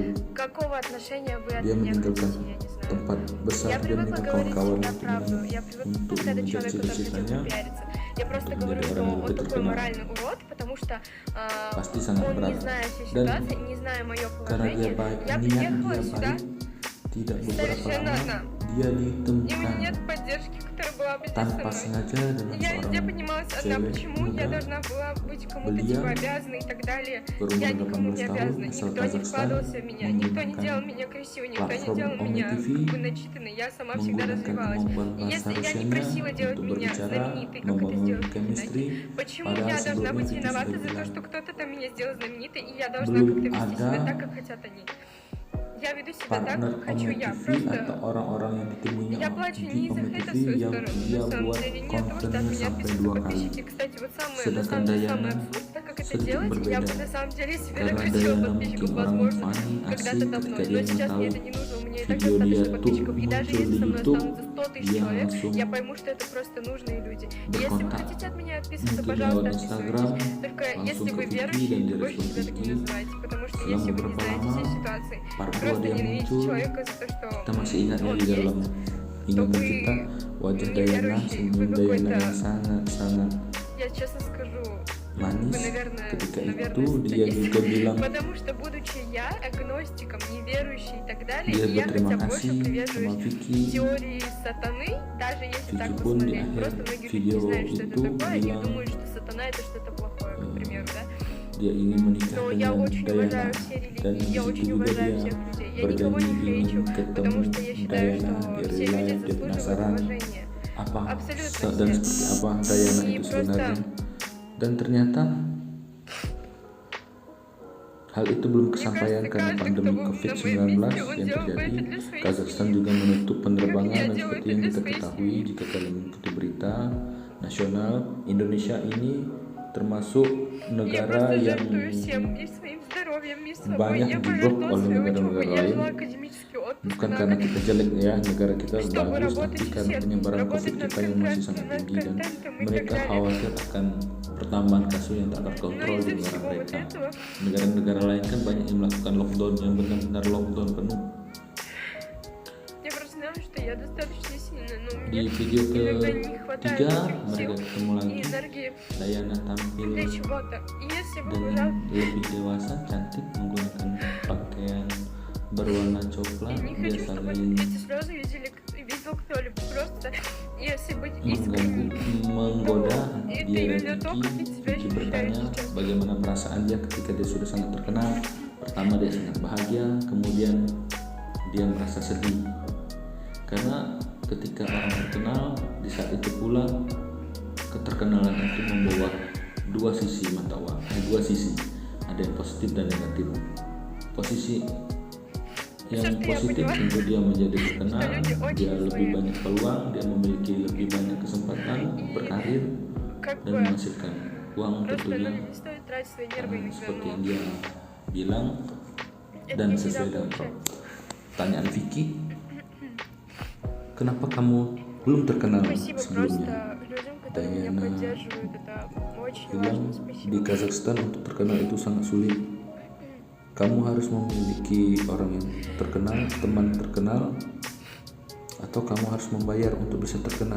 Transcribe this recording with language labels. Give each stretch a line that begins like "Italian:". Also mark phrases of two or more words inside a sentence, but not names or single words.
Indonesian: Dia meninggalkan tempat besar, dia meninggalkan kawan-kawan untuk mengejar cita-citanya untuk menjadi orang yang lebih terkenal. Pasti sangat berat, dan karena dia baik, niat dia baik, tidak beberapa lama dia ditemukan
Russian: была бы здесь со
Indonesian: tanpa
Russian: мной.
Indonesian: sengaja dengan
Russian: Я
Indonesian: seorang
Russian: понималась одна,
Indonesian: cewek
Russian: почему я
Indonesian: muda
Russian: должна была быть кому-то
Indonesian: belia
Russian: типа обязана и так далее.
Indonesian: berumur
Russian: Я никому
Indonesian: 18
Russian: не
Indonesian: tahun
Russian: обязана,
Indonesian: asal
Russian: никто не
Indonesian: Kazakhstan
Russian: вкладывался в меня, никто не
Indonesian: menggunakan
Russian: делал меня красивой, никто не
Indonesian: platform
Russian: делал меня
Indonesian: Omi TV,
Russian: как бы начитанной, я сама всегда
Indonesian: menggunakan
Russian: развивалась.
Indonesian: kemampuan
Russian: И
Indonesian: bahasa
Russian: если я не
Indonesian: Rusianya
Russian: просила делать
Indonesian: untuk
Russian: меня
Indonesian: berbicara,
Russian: знаменитой, как это
Indonesian: membangun
Russian: сделал Фики
Indonesian: chemistry,
Russian: Наки, почему
Indonesian: padahal
Russian: я должна
Indonesian: sebelumnya
Russian: быть
Indonesian: Vicky
Russian: виновата
Indonesian: sudah
Russian: за то,
Indonesian: bilang
Russian: что кто-то там меня сделал знаменитой, и я должна
Indonesian: belum
Russian: как-то вести себя
Indonesian: ada
Russian: так, как хотят они. Я веду себя так,
Indonesian: partner
Russian: как хочу
Indonesian: Omi
Russian: я.
Indonesian: TV
Russian: Просто
Indonesian: atau orang-orang yang ditemuinya
Russian: я плачу
Indonesian: di
Russian: не из-за
Indonesian: Omi
Russian: хейта в
Indonesian: TV
Russian: свою
Indonesian: yang
Russian: сторону,
Indonesian: dia
Russian: на самом
Indonesian: buat
Russian: деле, не от того, что от
Indonesian: kontennya
Russian: меня
Indonesian: sampai
Russian: отписываются
Indonesian: 2 kali.
Russian: подписчики. Кстати, вот самое, на
Indonesian: Sedangkan
Russian: самом деле, самый
Indonesian: Dayana
Russian: абсурд, так как это
Indonesian: sedikit
Russian: делать, я бы
Indonesian: berbeda,
Russian: на самом деле себе
Indonesian: karena
Russian: накрутила
Indonesian: Dayana
Russian: подписчиков,
Indonesian: mungkin orang
Russian: возможно,
Indonesian: funny,
Russian: когда-то
Indonesian: asik,
Russian: давно.
Indonesian: ketika
Russian: Но
Indonesian: dia
Russian: сейчас мне
Indonesian: mengetahui
Russian: это не нужно, у меня и так
Indonesian: video dia
Russian: достаточно
Indonesian: tuh
Russian: подписчиков. И даже
Indonesian: muncul
Russian: если
Indonesian: di
Russian: со мной
Indonesian: YouTube,
Russian: останутся 100 тысяч
Indonesian: dia
Russian: человек,
Indonesian: langsung
Russian: я пойму, что это просто нужные люди. И если вы
Indonesian: berkontak
Russian: хотите от меня отписываться,
Indonesian: mungkin
Russian: пожалуйста,
Indonesian: lewat Instagram,
Russian: отписывайтесь. Только
Indonesian: langsung
Russian: если
Indonesian: ke
Russian: вы
Indonesian: Vicky
Russian: верующие,
Indonesian: dan
Russian: то больше
Indonesian: direspon
Russian: себя таким не
Indonesian: Vicky.
Russian: называйте. Потому что
Indonesian: Selang
Russian: если вы не
Indonesian: beberapa
Russian: знаете
Indonesian: lama,
Russian: всей ситуации,
Indonesian: part 2
Russian: просто
Indonesian: dia
Russian: ненавидите
Indonesian: muncul.
Russian: человека за то, что
Indonesian: Kita masih ingat ya
Russian: он
Indonesian: di dalam
Russian: есть,
Indonesian: ingatan
Russian: вы
Indonesian: kita wajah
Russian: не
Indonesian: Dayana,
Russian: верующий,
Indonesian: senyum
Russian: вы
Indonesian: Dayana
Russian: какой-то,
Indonesian: yang sangat-sangat
Russian: я честно скажу, вы,
Indonesian: manis.
Russian: наверное,
Indonesian: Ketika
Russian: наверное,
Indonesian: itu dia juga bilang
Russian: потому что, будучи я агностиком, неверующий и так далее,
Indonesian: dia
Russian: и я
Indonesian: berterima
Russian: хотя больше
Indonesian: kasih sama
Russian: привержуюсь
Indonesian: Vicky.
Russian: теории сатаны, даже если
Indonesian: Vicky
Russian: так
Indonesian: pun di
Russian: посмотреть,
Indonesian: akhir
Russian: просто многие люди
Indonesian: video
Russian: не знают, что это
Indonesian: itu
Russian: такое, и
Indonesian: bilang
Russian: думают, что сатана это что-то плохое, к примеру, да.
Indonesian: dia ingin menikah
Russian: Но я
Indonesian: dengan
Russian: очень
Indonesian: Dayana
Russian: уважаю все
Indonesian: dan
Russian: религии,
Indonesian: di
Russian: я
Indonesian: situ
Russian: очень
Indonesian: juga
Russian: уважаю
Indonesian: dia
Russian: всех людей, я никого
Indonesian: berjanji
Russian: не хейчу,
Indonesian: ingin
Russian: потому
Indonesian: ketemu
Russian: что я считаю,
Indonesian: Dayana,
Russian: что
Indonesian: dia
Russian: все
Indonesian: rela,
Russian: люди
Indonesian: dia
Russian: заслуживают
Indonesian: penasaran
Russian: уважения.
Indonesian: apa
Russian: Абсолютно
Indonesian: dan
Russian: все.
Indonesian: seperti apa Dayana
Russian: И
Indonesian: itu
Russian: просто
Indonesian: sebenarnya. Dan ternyata hal itu belum
Russian: мне
Indonesian: kesampaian
Russian: кажется,
Indonesian: karena
Russian: каждый, кто
Indonesian: pandemi
Russian: был на
Indonesian: COVID-19
Russian: моем месте, он
Indonesian: yang
Russian: делал бы
Indonesian: terjadi.
Russian: это для своей
Indonesian: Kazakhstan
Russian: семьи.
Indonesian: juga menutup penerbangan
Russian: Я
Indonesian: dan
Russian: делаю
Indonesian: seperti
Russian: это
Indonesian: yang
Russian: для
Indonesian: kita
Russian: своей
Indonesian: ketahui
Russian: семьи.
Indonesian: jika kalian mengikuti berita nasional, Indonesia ini termasuk
Russian: Я
Indonesian: negara
Russian: просто
Indonesian: yang
Russian: жертвую всем, и своим здоровьем, и собой.
Indonesian: banyak
Russian: Я
Indonesian: diblok
Russian: пожертвовала
Indonesian: oleh
Russian: своей учебой.
Indonesian: negara-negara
Russian: Я
Indonesian: lain.
Russian: взяла академический отпуск
Indonesian: Bukan
Russian: на
Indonesian: karena
Russian: год,
Indonesian: kita jelek ya, negara kita
Russian: чтобы
Indonesian: bagus,
Russian: работать
Indonesian: tapi
Russian: в
Indonesian: karena
Russian: сетке,
Indonesian: penyebaran
Russian: работать
Indonesian: COVID
Russian: над
Indonesian: kita yang masih sangat
Russian: над
Indonesian: tinggi dan
Russian: контентом и так
Indonesian: mereka
Russian: далее.
Indonesian: khawatir akan pertambahan kasus yang tak
Russian: Но
Indonesian: terkontrol di
Russian: из-за
Indonesian: negara
Russian: всего вот
Indonesian: mereka.
Russian: этого
Indonesian: Negara-negara lain kan banyak yang melakukan lockdown, yang benar-benar lockdown penuh.
Russian: я просто знала, что я достаточно сильная, но
Indonesian: Di
Russian: мне
Indonesian: video
Russian: иногда не хватает
Indonesian: ketiga
Russian: этих
Indonesian: mereka
Russian: сил
Indonesian: ketemu
Russian: и
Indonesian: lagi,
Russian: энергии
Indonesian: Dayana tampil
Russian: для чего-то. И если бы,
Indonesian: dengan
Russian: пожалуйста,
Indonesian: lebih dewasa, cantik, menggunakan pakaian berwarna coklat,
Russian: я не
Indonesian: dia
Russian: хочу, чтобы
Indonesian: saling
Russian: эти слезы видел кто-либо. Просто, если быть
Indonesian: mengganggu,
Russian: искренним,
Indonesian: menggoda
Russian: это
Indonesian: dia dan
Russian: именно то, как ты себя
Indonesian: Vicky
Russian: ощущаешь
Indonesian: bertanya
Russian: сейчас.
Indonesian: bagaimana perasaan dia ketika dia sudah sangat terkenal. Pertama dia sangat bahagia, kemudian dia merasa sedih karena ketika orang terkenal di saat itu pula keterkenalan itu membawa dua sisi mata uang, dua sisi, ada yang positif dan negatif. Posisi yang positif tentu dia menjadi terkenal, dia lebih banyak peluang, dia memiliki lebih banyak kesempatan berkarir
Russian: Как
Indonesian: dan
Russian: бы,
Indonesian: menghasilkan uang
Russian: просто
Indonesian: tentunya,
Russian: не стоит тратить свои нервы иногда,
Indonesian: seperti yang
Russian: но
Indonesian: dia bilang.
Russian: это
Indonesian: Dan
Russian: не всегда
Indonesian: sesuai dengan
Russian: получается.
Indonesian: pertanyaan Vicky, kenapa kamu belum terkenal
Russian: Спасибо
Indonesian: sebelumnya?
Russian: просто людям, которые меня
Indonesian: Dayana
Russian: поддерживают, это очень
Indonesian: bilang
Russian: важно, спасибо.
Indonesian: di Kazakhstan untuk terkenal itu sangat sulit. Kamu harus memiliki orang yang terkenal, teman terkenal, atau kamu harus membayar untuk bisa terkenal.